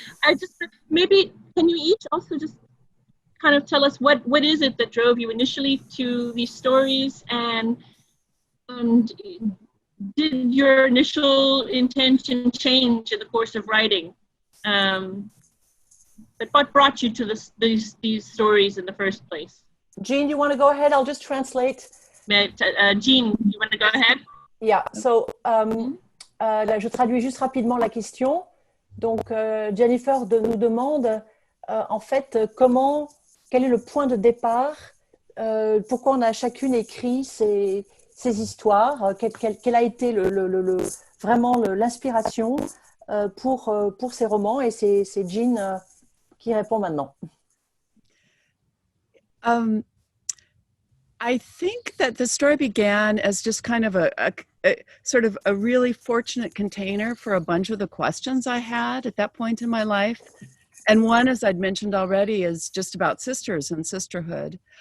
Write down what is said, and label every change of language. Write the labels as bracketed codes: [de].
[en] I just, maybe, can you each also just kind of tell us what is it that drove you initially to these stories, and did your initial intention change in the course of writing? But what brought you to these stories in the first place? Jean, you want to go ahead? I'll just translate. Jean, you want to go ahead? Yeah, so [fr] là, je traduis juste rapidement la question. Donc, Jennifer nous demande, en fait, quel est le point de départ, pourquoi on a chacune écrit ces histoires, quelle a été vraiment l'inspiration pour ces romans, et c'est Jean qui répond maintenant. [en] I think that the story began as just kind of a sort of a really fortunate container for a bunch of the questions I had at that point in my life. And one, as I'd mentioned already, is just about sisters and sisterhood.